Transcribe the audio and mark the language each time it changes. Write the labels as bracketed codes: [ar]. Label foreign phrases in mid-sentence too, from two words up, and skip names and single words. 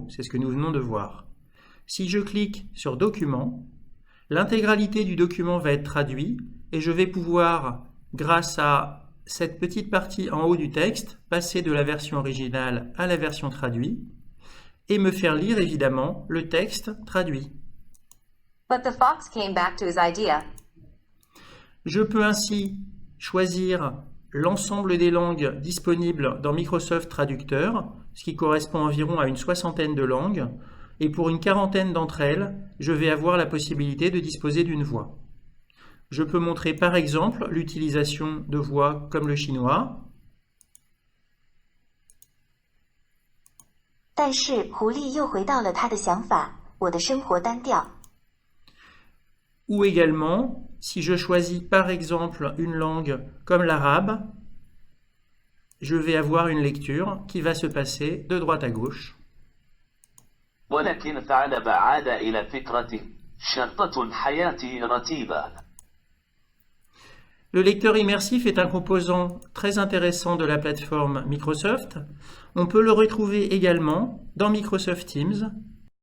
[fr] C'est ce que nous venons de voir. Si je clique sur Document, l'intégralité du document va être traduite et je vais pouvoir, grâce à cette petite partie en haut du texte, passer de la version originale à la version traduite et me faire lire évidemment le texte traduit. [en] But the fox came back to his idea. [fr] Je peux ainsi choisir l'ensemble des langues disponibles dans Microsoft Traducteur, ce qui correspond environ à une soixantaine de langues, et pour une quarantaine d'entre elles, je vais avoir la possibilité de disposer d'une voix. Je peux montrer par exemple l'utilisation de voix comme le chinois. [zh] 但是狐狸又回到了他的想法，我的生活单调。 [fr] Ou également, si je choisis par exemple une langue comme l'arabe, je vais avoir une lecture qui va se passer de droite à gauche. [ar] ولكن الثعلب عاد إلى فكرته شرطة الحياة رتيبة. [fr] Le lecteur immersif est un composant très intéressant de la plateforme Microsoft. On peut le retrouver également dans Microsoft Teams